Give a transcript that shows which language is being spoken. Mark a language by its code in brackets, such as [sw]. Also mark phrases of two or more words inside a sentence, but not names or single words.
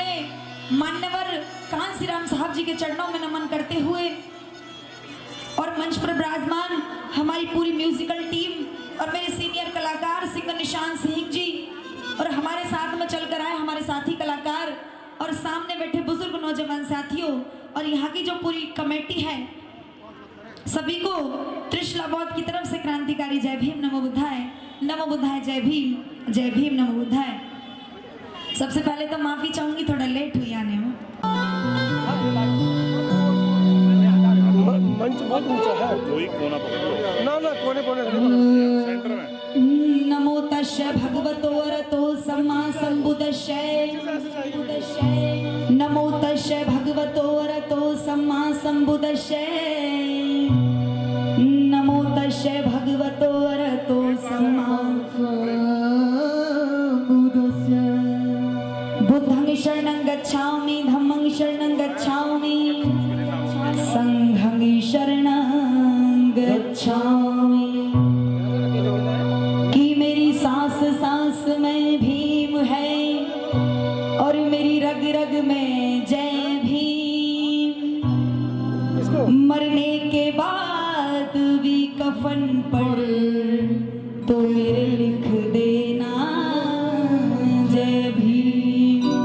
[hi] मान्यवर कांसीराम साहब जी के चरणों में नमन करते हुए, और मंच पर विराजमान हमारी पूरी म्यूजिकल टीम और मेरे सीनियर कलाकार सिंगर निशान सिंह जी, और हमारे साथ में चलकर आए हमारे साथी कलाकार, और सामने बैठे बुजुर्ग नौजवान साथियों, और यहाँ की जो पूरी कमेटी है, सभी को त्रिशला बौद्ध की तरफ से क्रांतिकारी जय भीम [pi] नमो बुद्धाय, नमो बुद्धाय [hi] जय भीम, जय भीम [pi] नमो बुद्धाय। [hi] सबसे पहले तो माफी चाहूंगी, थोड़ा लेट हुई आने में। मंच बहुत ऊंचा है, कोई कोना पकड़ ना ना कोने कोने सेंटर में। [pi] नमो तस्य भगवतो अरहतो सम्मा संबुद्धस्यै, नमो तस्य भगवतो अरहतो सम्मा संबुद्धस्यै, नमो तस्य भगवतो अरहतो सम्मा संबुद्धस्यै। बुद्धं शरणं गच्छामि, धम्मं शरणं गच्छामि, संघं शरणं गच्छामि। [hi] कि मेरी सांस सांस में भीम है, और मेरी रग रग में जय भीम। मरने के बाद भी कफन पर तो मेरे लिख देना जय भीम।